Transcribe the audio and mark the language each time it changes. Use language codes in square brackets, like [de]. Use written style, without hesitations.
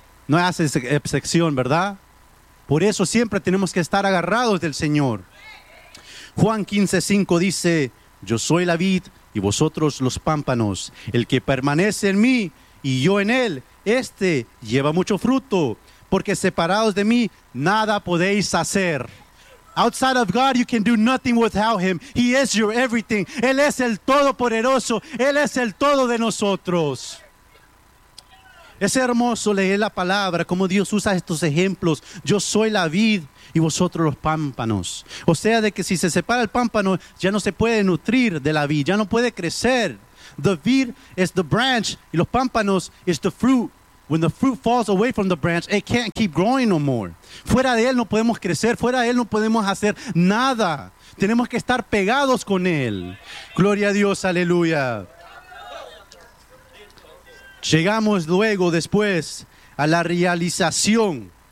[es] No hace excepción, ¿verdad? Por eso siempre tenemos que estar agarrados del Señor. Juan 15:5 dice: Yo soy la vid y vosotros los pámpanos. El que permanece en mí y yo en él, este lleva mucho fruto. Porque separados de mí, nada podéis hacer. [en] Outside of God, you can do nothing without Him. He is your everything. [es] Él es el Todopoderoso. Él es el todo de nosotros. Es hermoso leer la palabra, cómo Dios usa estos ejemplos. Yo soy la vid y vosotros los pámpanos. O sea, de que si se separa el pámpano, ya no se puede nutrir de la vid, ya no puede crecer. [en] The vid is the branch [es] y los pámpanos [en] is the fruit. When the fruit falls away from the branch, it can't keep growing no more. [es] Fuera de Él no podemos crecer, fuera de Él no podemos hacer nada. Tenemos que estar pegados con Él. Gloria a Dios, aleluya. Llegamos luego, después, a la realización.